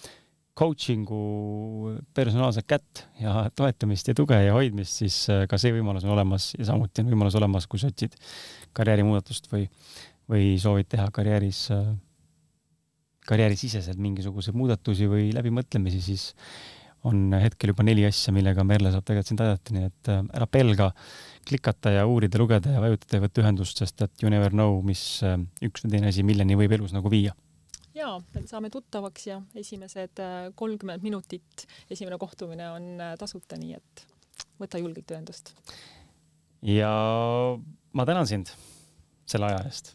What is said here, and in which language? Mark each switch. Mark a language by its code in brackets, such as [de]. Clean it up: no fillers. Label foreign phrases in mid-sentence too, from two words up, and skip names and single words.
[et] coachingu personaalset kätt ja toetamist ja tuge ja hoidmist, siis ka see võimalus on olemas ja samuti on võimalus olemas, kui sa otsid karjäärimuudatust või soovid teha karjäärisiseselt mingisuguseid muudatusi või läbimõtlemisi, siis on hetkel juba 4 asja, millega Merle saab tegelikult sind aidata, nii et ära pelga klikata ja uurida, lugeda ja vajutada ja võtta ühendust, sest et [en] you never know, [et] mis üks või teine asi milleni võib elus nagu viia. Ja, saame tuttavaks ja esimesed 30 minutit esimene kohtumine on tasuta, nii et võta julgelt ühendust. Ja ma tänan sind selle aja eest.